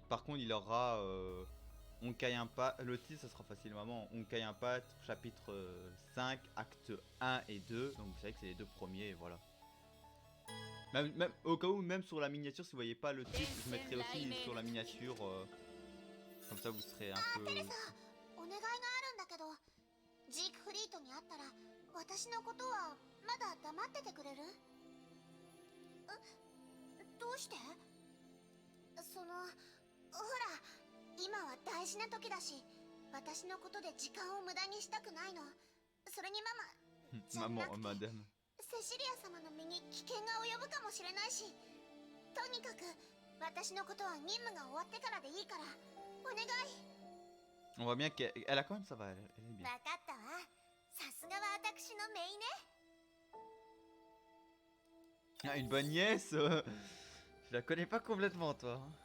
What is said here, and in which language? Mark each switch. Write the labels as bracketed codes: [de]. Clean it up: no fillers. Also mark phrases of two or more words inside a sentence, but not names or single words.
[fr] Par contre, il aura Honkai Impact. Le titre, ça sera facilement Honkai Impact, chapitre 5, acte 1 et 2. Donc, vous savez que c'est les deux premiers, et voilà. Même, au cas où, même sur la miniature, si vous voyez pas le titre, je mettrai aussi sur la miniature. Comme ça, vous serez un peu. [ja] お願いがあるんだけど、ジークフリートに会ったら私のことはまだ黙っててくれる？どうして？その、ほら、今は大事な時だし、私のことで時間を無駄にしたくないの。それにママ、 [fr] Maman, madame. [ja] セシリア様の身に危険が及ぶかもしれないし、とにかく私のことは任務が終わってからでいいから、お願い。 [fr] On voit bien qu'elle a quand même, ça va, elle est bien. [ja] 分かったわ。さすがは私のメイね。 [fr] Ah, une bonne nièce Je la connais pas complètement, toi.